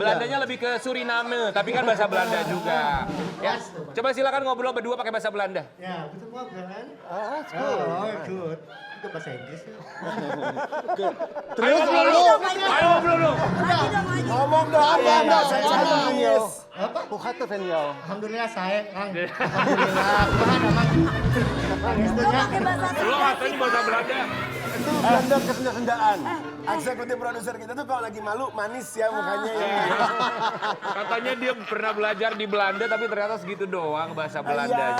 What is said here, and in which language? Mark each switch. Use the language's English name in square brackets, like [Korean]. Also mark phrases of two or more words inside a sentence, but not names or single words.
[Indonesian] Belandanya lebih ke Suriname, tapi kan bahasa Belanda juga. Ya. Coba silakan ngobrol berdua pakai bahasa Belanda. [German] Ya, guten Morgen. Skut. [Indonesian] Oh, gut. Itu bahasa Inggris ya. Ayo ngobrol lu. Ayo ngobrol lu. Lagi dong, lagi. Ngomong dong, enggak saya nangis. Apa? [Dutch] Hoe gaat het van jou? [Indonesian] Alhamdulillah saya, Kang. Alhamdulillah. Tuhan aman. Lo pakai bahasa Lu katanya bahasa Belanda. Itu Belanda kesenda-sendaan. Eksekutif produser kita tuh kalau lagi malu manis ya mukanya ya. Katanya dia pernah belajar di Belanda tapi ternyata segitu doang bahasa Belandanya.